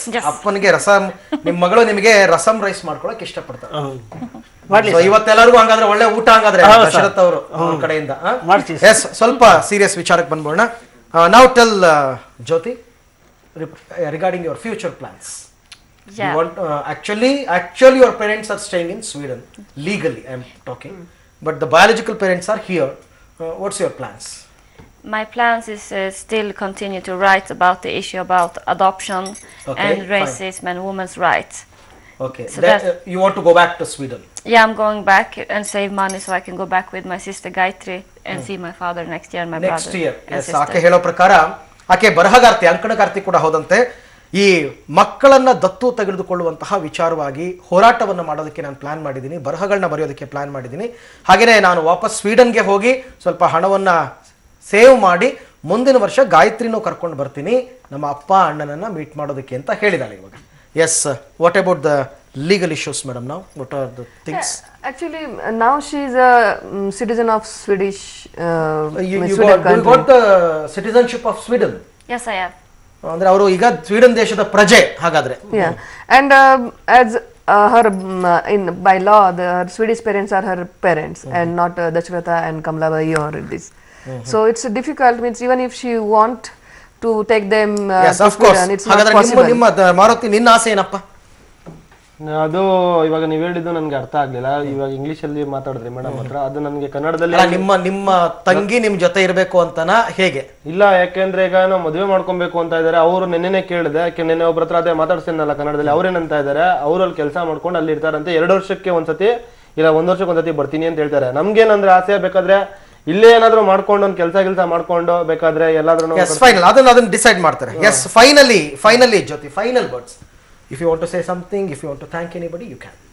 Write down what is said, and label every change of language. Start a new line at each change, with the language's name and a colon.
Kannada: ಅಪ್ಪನಿಗೆ ರಸಂ, ನಿಮ್ ಮಗಳು ನಿಮಗೆ ರಸಂ ರೈಸ್ ಮಾಡ್ಕೊಳಕ್ ಇಷ್ಟಪಡ್ತಾರೆ. ಇವತ್ತೆಲ್ಲರಿಗೂ ಹಂಗಾದ್ರೆ ಒಳ್ಳೆ ಊಟ ಹಂಗಾದ್ರೆ ದಶರಥ್ ಅವರು ಕಡೆಯಿಂದ.
English: yes,
Kannada: ಸ್ವಲ್ಪ ಸೀರಿಯಸ್ ವಿಚಾರಕ್ಕೆ ಬಂದ್ಬೋಣ.
English: Now tell Jyoti, regarding your future plans. Yeah. You want, actually your parents are staying in Sweden legally, I am talking, but the biological parents are here. What's your plans? My plans is still continue to write about the issue about adoption and racism and women's rights. Okay, so you want to go back to Sweden? Yeah, I'm going back and save money so I can go back with my sister Gayatri and see my father next year and my brother. Next year, yes.
Kannada: ಆಕೆ ಹೇಳೋ ಪ್ರಕಾರ ಆಕೆ ಬರಹಗಾರ್ತಿ, ಅಂಕಣಗಾರ್ತಿ ಕೂಡ ಹೌದಂತೆ. ಈ ಮಕ್ಕಳನ್ನ ದತ್ತು ತೆಗೆದುಕೊಳ್ಳುವಂತಹ ವಿಚಾರವಾಗಿ ಹೋರಾಟವನ್ನು ಮಾಡೋದಕ್ಕೆ ನಾನು ಪ್ಲಾನ್ ಮಾಡಿದ್ದೀನಿ, ಬರಹಗಳನ್ನ ಬರೆಯೋದಕ್ಕೆ ಪ್ಲಾನ್ ಮಾಡಿದ್ದೀನಿ. ಹಾಗೆಯೇ ನಾನು ವಾಪಸ್ ಸ್ವೀಡನ್ಗೆ ಹೋಗಿ ಸ್ವಲ್ಪ ಹಣವನ್ನ ಸೇವ್ ಮಾಡಿ ಮುಂದಿನ ವರ್ಷ ಗಾಯತ್ರಿನೂ ಕರ್ಕೊಂಡು ಬರ್ತೀನಿ ನಮ್ಮ ಅಪ್ಪ ಅಣ್ಣನನ್ನ ಮೀಟ್ ಮಾಡೋದಕ್ಕೆ ಅಂತ ಹೇಳಿದಾಳೆ ಇವಾಗ.
English: Yes, what about the legal issues, madam? Now what are the things? Actually, now she is a citizen of Swedish. You got the citizenship of Sweden? Yes, I have.
Kannada: ಅಂದ್ರೆ ಅವರು ಈಗ ಸ್ವೀಡನ್ ದೇಶದ ಪ್ರಜೆ ಹಾಗಾದ್ರೆ.
English: Yeah, and as her by law, her Swedish parents are her parents and not Dashratha and Kamlabai or this. So it's difficult. Means even if she want to take them yes, of course. It's not possible.
Kannada: ನಿಮ್ಮ ಮಾರುತಿ, ನಿನ್ನ ಆಸೆ ಏನಪ್ಪ? ಅದು ಇವಾಗ ನೀವ್ ಹೇಳಿದ್ದು ನನ್ಗೆ ಅರ್ಥ ಆಗ್ಲಿಲ್ಲ. ಇವಾಗ ಇಂಗ್ಲಿಷ್ ಅಲ್ಲಿ ಮಾತಾಡಿದ್ರಿ ಮೇಡಮ್ ಹತ್ರ, ಅದು ನನ್ಗೆ ಕನ್ನಡದಲ್ಲಿ. ನಿಮ್ಮ ತಂಗಿ ನಿಮ್ ಜೊತೆ ಇರ್ಬೇಕು ಅಂತನಾ ಹೇಗೆ? ಇಲ್ಲ, ಯಾಕೆಂದ್ರೆ ಈಗ ನಾವು ಮದುವೆ ಮಾಡ್ಕೊಬೇಕು ಅಂತ ಇದಾರೆ. ಅವ್ರು ನೆನ್ನೆ ಕೇಳಿದೆ, ನೆನ್ನೆ ಒಬ್ರ ಹತ್ರ ಅದೇ ಮಾತಾಡ್ಸಿದ್ನಲ್ಲ ಕನ್ನಡದಲ್ಲಿ, ಅವ್ರೇನಂತ ಇದಾರೆ, ಅವ್ರಲ್ಲಿ ಕೆಲಸ ಮಾಡ್ಕೊಂಡು ಅಲ್ಲಿ ಇರ್ತಾರಂತೆ. 2 ವರ್ಷಕ್ಕೆ ಒಂದ್ಸತಿ ಇಲ್ಲ 1 ವರ್ಷಕ್ಕೆ ಒಂದ್ಸತಿ ಬರ್ತೀನಿ ಅಂತ ಹೇಳ್ತಾರೆ. ನಮ್ಗೇನಂದ್ರೆ ಆಸೆ, ಬೇಕಾದ್ರೆ ಇಲ್ಲೇ ಏನಾದ್ರು ಮಾಡ್ಕೊಂಡು ಒಂದು ಕೆಲಸ ಮಾಡ್ಕೊಂಡು ಬೇಕಾದ್ರೆ ಎಲ್ಲಾದ್ರೂ ಫೈನಲ್ ಅದನ್ನ ಡಿಸೈಡ್ ಮಾಡ್ತಾರೆ.
English: Yes, finally Jyoti, final words. If you want to say something, if you want to thank anybody, you can.